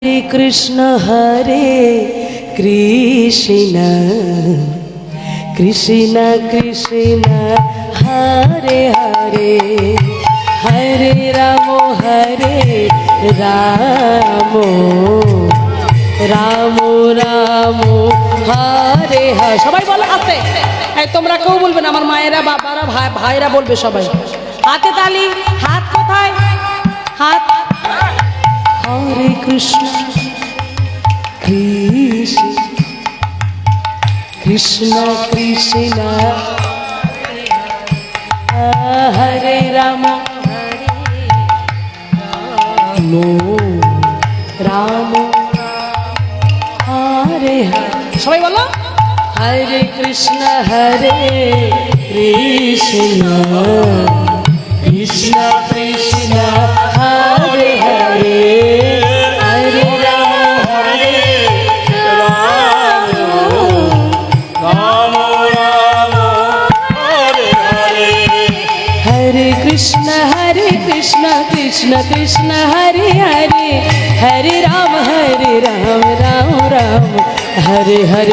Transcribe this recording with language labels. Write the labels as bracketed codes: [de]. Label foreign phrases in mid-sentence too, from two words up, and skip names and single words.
[sa] हरे कृष्ण कृष्ण कृष्ण कृष्ण हरे हरे हरे राम राम राम हरे हरे [bn] সবাই বলো আস্তে এই তোমরা কেউ বলবে না আমার মায়েরা বাবারা ভাইরা বলবে সবাই হাতে তালি হাত কোথায় হাত [sa] हरे कृष्ण कृष्ण कृष्ण कृष्ण हरे राम राम हरे हरे [bn] সবাই বলো [sa] हरे कृष्ण कृष्ण कृष्ण कृष्ण हरे हरे हरे कृष्ण कृष्ण कृष्ण हरे हरे हरे राम राम राम हरे हरे